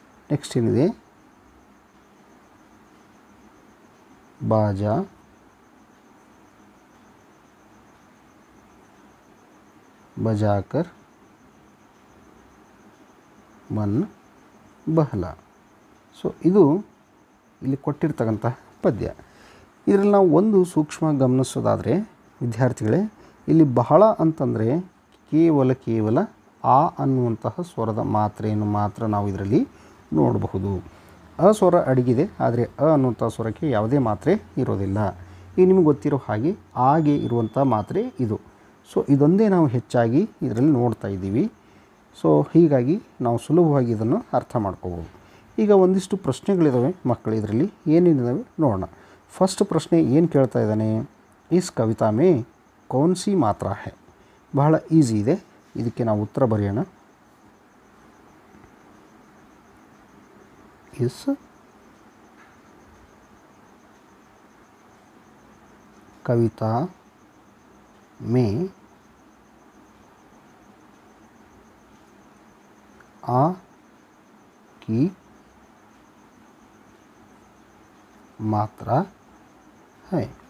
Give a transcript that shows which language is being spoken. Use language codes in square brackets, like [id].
[kn] Next ಏನಿದೆ, [hi] बाजा बजाकर मन बहला. [kn] ಸೊ ಇದು ಇಲ್ಲಿ ಕೊಟ್ಟಿರ್ತಕ್ಕಂಥ ಪದ್ಯ. ಇದರಲ್ಲಿ ನಾವು ಒಂದು ಸೂಕ್ಷ್ಮ ಗಮನಿಸೋದಾದರೆ ವಿದ್ಯಾರ್ಥಿಗಳೇ, ಇಲ್ಲಿ ಬಹಳ ಅಂತಂದರೆ ಕೇವಲ ಆ ಅನ್ನುವಂತಹ ಸ್ವರದ ಮಾತ್ರೆಯನ್ನು ಮಾತ್ರ ನಾವು ಇದರಲ್ಲಿ ನೋಡಬಹುದು. ಅ ಸ್ವರ ಅಡಗಿದೆ, ಆದರೆ ಅ ಅನ್ನುವಂಥ ಸ್ವರಕ್ಕೆ ಯಾವುದೇ ಮಾತ್ರೆ ಇರೋದಿಲ್ಲ. ಈಗ ನಿಮಗೆ ಗೊತ್ತಿರೋ ಹಾಗೆ ಆಗೆ ಇರುವಂಥ ಮಾತ್ರೆ ಇದು. ಸೊ ಇದೊಂದೇ ನಾವು ಹೆಚ್ಚಾಗಿ ಇದರಲ್ಲಿ ನೋಡ್ತಾ ಇದ್ದೀವಿ. ಸೊ ಹೀಗಾಗಿ ನಾವು ಸುಲಭವಾಗಿ ಇದನ್ನು ಅರ್ಥ ಮಾಡ್ಕೋಬೋದು. ಈಗ ಒಂದಿಷ್ಟು ಪ್ರಶ್ನೆಗಳಿದ್ದಾವೆ ಮಕ್ಕಳು, ಇದರಲ್ಲಿ ಏನೇನಿದ್ದಾವೆ ನೋಡೋಣ. ಫಸ್ಟ್ ಪ್ರಶ್ನೆ ಏನು ಕೇಳ್ತಾ ಇದ್ದಾನೆ, [hi] ಇಸ್ ಕವಿತಾ ಮೇ ಕೌನ್ ಸಿ ಮಾತ್ರ ಹೈ. [kn] ಬಹಳ ಈಸಿ ಇದೆ, ಇದಕ್ಕೆ ನಾವು ಉತ್ತರ ಬರೆಯೋಣ. [hi] इस कविता में आ की मात्रा है.